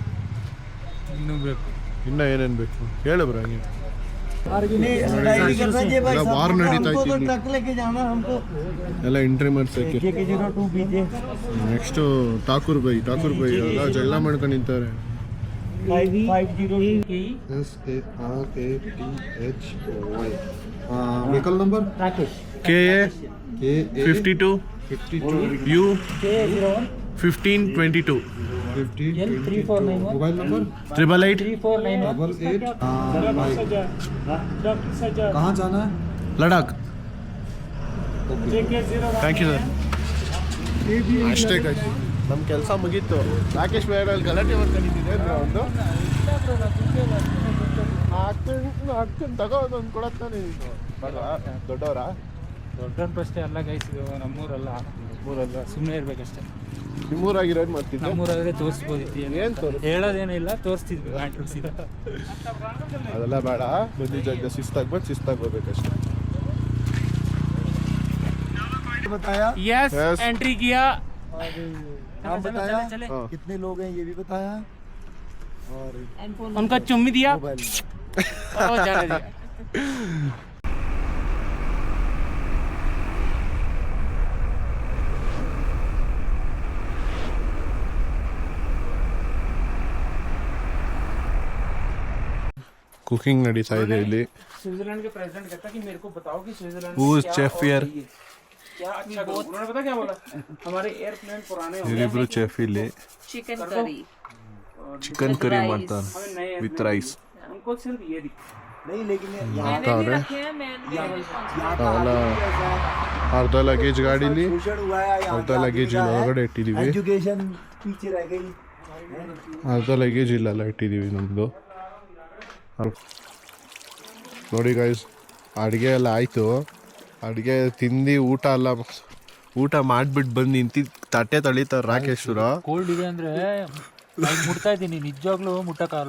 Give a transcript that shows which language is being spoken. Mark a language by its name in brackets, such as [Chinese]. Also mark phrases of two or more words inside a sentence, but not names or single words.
[Kannada] ಇನ್ನೂ ಬೇಕು, ಇನ್ನೂ ಏನೇನು ಬೇಕು ಹೇಳು ಬ್ರೋ. ಹಂಗೆ ವಾರ್ ನಡೀತಾ ಇತ್ತು, ಎಲ್ಲ ಎಂಟ್ರಿ ಮಾಡ್ಸಕ್ಕೆ. ನೆಕ್ಸ್ಟು ಟಾಕೂರ್ ಬೈ ಎಲ್ಲ ಜಗಳ ಮಾಡ್ಕೊಂಡು ನಿಂತಾರೆ. [English] vehicle number KA 52 U 1522 mobile number 888 [Hindi] कहाँ जाना है? [Kannada] ಲಡಾಖ್. [English] thank you sir. [Kannada] ಅಷ್ಟೇ ಗೈಸ್, ನಮ್ಮ ಕೆಲಸ ಮುಗೀತು. ರಾಕೇಶ್ ಬೇಡಲ್ಲಿ ಗಲಾಟೆ ಮಾಡ್ಕೊಂಡಿದ್ದಿದೆ ಅಂದ್ರೆ ಒಂದು ಹಾಕ್ತೀನಿ ತಗೋದೊಂದು ಕೊಡತ್ತಾನೆ. ದೊಡ್ಡವರಾ? ದೊಡ್ಡವ್ರು ಅಷ್ಟೇ ಅಲ್ಲ ಗೈಸ್, ಇದು ನಮ್ಮೂರಲ್ಲ, ಸುಮ್ಮನೆ ಇರ್ಬೇಕಷ್ಟೇ. ನಿಮ್ಮೂರಾಗಿರೋದು ಮಾಡ್ತಿದ್ದೆ. ನಮ್ಮೂರಾದ್ರೆ ತೋರಿಸ್ಬೋದಿತ್ತು. ಏನು ತೋರಿಸ್ ಹೇಳೋದೇನಿಲ್ಲ, ತೋರಿಸ್ತಿದ್ವಿ. ಅದೆಲ್ಲ ಬೇಡ, ಬಂದಿದ್ದ ಜಾಗ ಶಿಸ್ತಾಗಿ ಬಂದು ಶಿಸ್ತಾಗಿ ಹೋಗ್ಬೇಕಷ್ಟೇ. [Hindi] बताया यस, एंट्री किया. नाम बताया, हाँ। कितने लोग हैं ये भी बताया, और उनका चुम्मी दिया मोबाइल और जाने दिया. [Kannada] ಕುಕಿಂಗ್ ನಡೀತಾ ಇದೆ ಇಲ್ಲಿ. [Hindi] स्विट्जरलैंड के प्रेसिडेंट कहता कि मेरे को बताओ कि स्विट्जरलैंड [English] Who is chef here? [Hindi] क्या अच्छा करो. उन्होंने पता क्या बोला? हमारे एयरप्लेन पुराने हो गए, [Kannada] ಇವರಿಬ್ರು ಚೆಫ್ ಇಲ್ಲಿ [English] chicken curry chicken curry [Kannada] ಮಾಡ್ತಾರೆ [Hindi] हमें नए [English] with rice. [Hindi] उनको सिर्फ ये दिखा. नहीं, लेकिन मैंने भी रखे हैं. [Kannada] ಅಲ್ಲ, ಅರ್ಧ ಲಗೇಜ್ ಗಾಡೀಲಿ, [Hindi] शोषण हुआ है, [Kannada] ಅರ್ಧ ಲಗೇಜ್ ಇಲ್ಲಿ ಹೊರಗಡೆ ಇಟ್ಟಿದ್ದೀವಿ, [Hindi] एजुकेशन पीछे रह गई. [Kannada] ಅರ್ಧ ಲಗೇಜ್ ಇಲ್ಲೆಲ್ಲ ಇಟ್ಟಿದ್ದೀವಿ ನಮ್ಮದು. ನೋಡಿ ಗೈಸ್, ಅಡುಗೆ ಎಲ್ಲ ಆಯಿತು. ಅಡುಗೆ ತಿಂದು ಊಟ ಮಾಡಿಬಿಟ್ಟು ಬಂದು ನಿಂತಿದ್ದು ತಟ್ಟೆ ತೊಳಿತಾರೆ ರಾಕೇಶ್ವರ. ಕೋಲ್ಡ್ ಇದೆ ಅಂದ್ರೆ ಮುಟ್ತಾ ಇದ್ದೀನಿ, ನಿಜವಾಗ್ಲೂ ಮುಟ್ಟಕ್ಕಾಗಲ್ಲ.